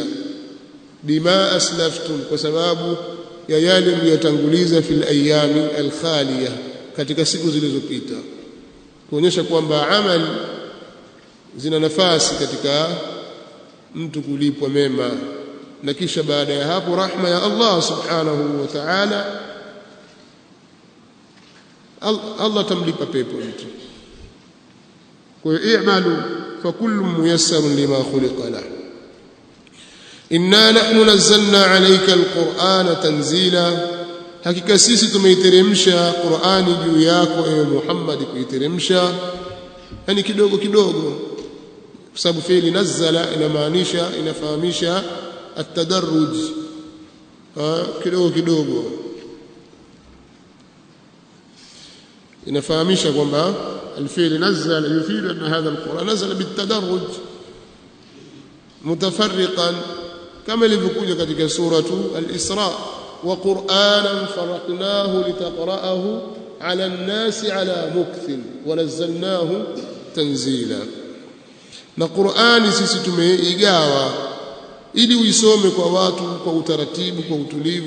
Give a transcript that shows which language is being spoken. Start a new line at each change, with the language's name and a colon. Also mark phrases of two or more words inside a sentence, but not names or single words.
Arabic: بما أسلفتم,
Swahili: kwa sababu ya yale mliyotanguliza,
Arabic: في الأيام الخالية,
Swahili: katika siku zilizopita, kuonyesha kwamba amali zina nafasi katika mtu kulipwa mema, na kisha baada ya hapo rahma ya Allah
Arabic: سبحانه وتعالى,
Swahili: Allah tamlipa pepo mtu. Kwa hiyo
Arabic: اعملوا فكل ميسر لما خلق له. إنا نحن نزلنا عليك القرآن تنزيلا,
Swahili: hakika sisi tumeiteremsha Qur'ani juu yako ewe Muhammad, kuiteremsha yani kidogo kidogo, kwa sababu
Arabic: فعل نزل
Swahili: inamaanisha, inafahamisha at-tadarruj, kidogo kidogo, inafahamisha kwamba
Arabic: الفعل نزل يفيد أن هذا القرآن نزل بالتدرج متفرقا,
Swahili: kama ilivyokuja katika
Arabic: سورة الإسراء، وقرآنا فرقناه لتقرأه على الناس على مكث ونزلناه تنزيلا.
Swahili: Na Qur'ani sisi tumeigawa ili uisome kwa watu kwa utaratibu, kwa utulivu.